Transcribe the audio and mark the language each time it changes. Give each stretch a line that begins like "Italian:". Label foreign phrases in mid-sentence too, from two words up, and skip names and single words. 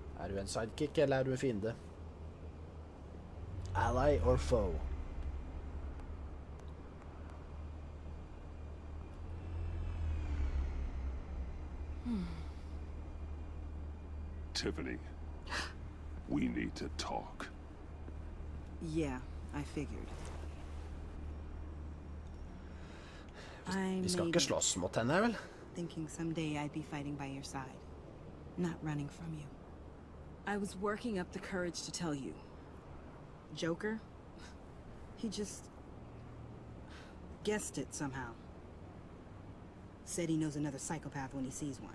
Norwegian: du en sidekick, eller er du en fiende?
English: Ally or foe? Tiffany, we need to talk. Yeah, I figured. I
Norwegian: Vi skal
English: made
Norwegian: ikke
English: it,
Norwegian: slåss mot henne, vel?
English: thinking someday I'd be fighting by your side, not running from you. I was working up the courage to tell you. Joker? He just guessed it somehow. Said he knows another psychopath when he sees one.